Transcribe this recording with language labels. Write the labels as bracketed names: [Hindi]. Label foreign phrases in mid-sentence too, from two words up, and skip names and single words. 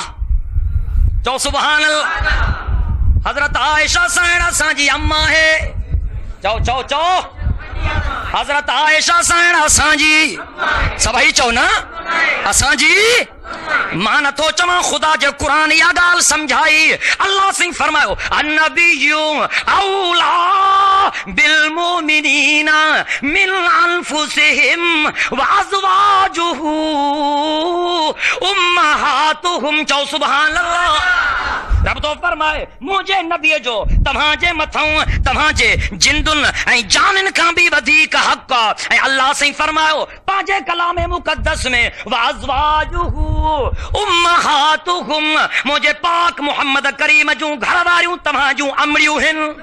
[Sindhi] चओ [Arabic] سبحان الله. [Sindhi] हज़रत आयशा साण असांजी अम्मा है। चओ चओ चओ। हज़रत आयशा साण असांजी सभई चओ न असांजी। मां नथो चवां ख़ुदा जे क़ुरान इहा ॻाल्हि सम्झाई। अल्लाह सिंह फरमायो [Arabic] النبي أولى بالمؤمنين من أنفسهم وأزواجه أمهاتهم. [Sindhi] चओ [Arabic] سبحان الله. [Sindhi] रब तो फरमाए मुंहिंजे नबीअ जो तव्हांजे मथां तव्हांजे जिंदुनि ऐं जाननि खां बि वधीक हक़ आहे। ऐं अल्लाह साईं फरमायो पंहिंजे कलाम मुक़द्दस में [Arabic] وأزواجه أمهاتهم [Sindhi] मुंहिंजे पाक मुहम्मद करीम जूं घर वारियूं तव्हां जूं अमड़ियूं आहिनि।